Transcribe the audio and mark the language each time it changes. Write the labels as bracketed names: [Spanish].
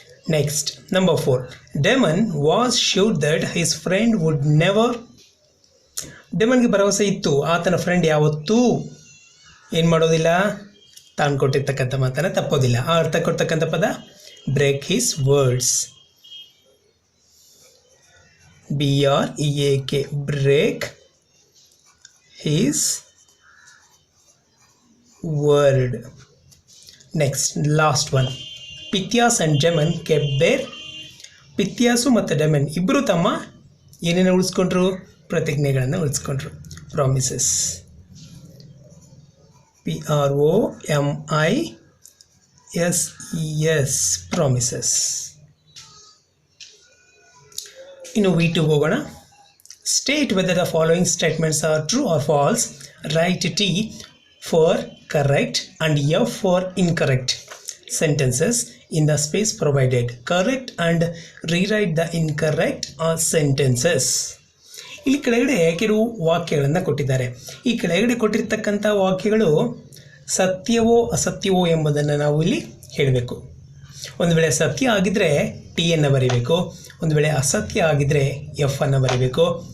[English] Next, number 4, Damon was sure that his friend would never. [Kannada] ಡೆಮನ್ಗೆ ಭರವಸೆ ಇತ್ತು, ಆತನ friend ಯಾವತ್ತೂ ಏನು ಮಾಡೋದಿಲ್ಲ, ತಾನು ಕೊಟ್ಟಿರ್ತಕ್ಕಂಥ ಮಾತನ್ನು ತಪ್ಪೋದಿಲ್ಲ. ಆ ಅರ್ಥ ಕೊಡ್ತಕ್ಕಂಥ ಪದ break his words. [English] BREAK, break his word. Next, last one, Pythias and Damon kept their. [Kannada] ಪಿಥಿಯಾಸು ಮತ್ತು ಡೆಮನ್ ಇಬ್ಬರು ತಮ್ಮ ಏನೇನು ಉಳಿಸ್ಕೊಂಡ್ರು? ಪ್ರತಿಜ್ಞೆಗಳನ್ನು ಉಳಿಸ್ಕೊಂಡ್ರು, ಪ್ರಾಮಿಸಸ್. [English] PROMISES, promises. [Kannada] ಇನ್ನು V2 ಹೋಗೋಣ. [English] State whether the following statements are true or false. Write T for correct and F for incorrect sentences in the space provided. Correct and rewrite the incorrect sentences. [Kannada] ಇಲ್ಲಿ ಕೆಳಗಡೆ ಕೆಲವು ವಾಕ್ಯಗಳನ್ನು ಕೊಟ್ಟಿದ್ದಾರೆ. ಈ ಕೆಳಗಡೆ ಕೊಟ್ಟಿರ್ತಕ್ಕಂಥ ವಾಕ್ಯಗಳು ಸತ್ಯವೋ ಅಸತ್ಯವೋ ಎಂಬುದನ್ನು ನಾವು ಇಲ್ಲಿ ಹೇಳಬೇಕು. ಒಂದು ವೇಳೆ ಸತ್ಯ ಆಗಿದ್ದರೆ Tಯನ್ನು ಬರೀಬೇಕು, ಒಂದು ವೇಳೆ ಅಸತ್ಯ ಆಗಿದ್ದರೆ Fನ್ನು ಬರೀಬೇಕು.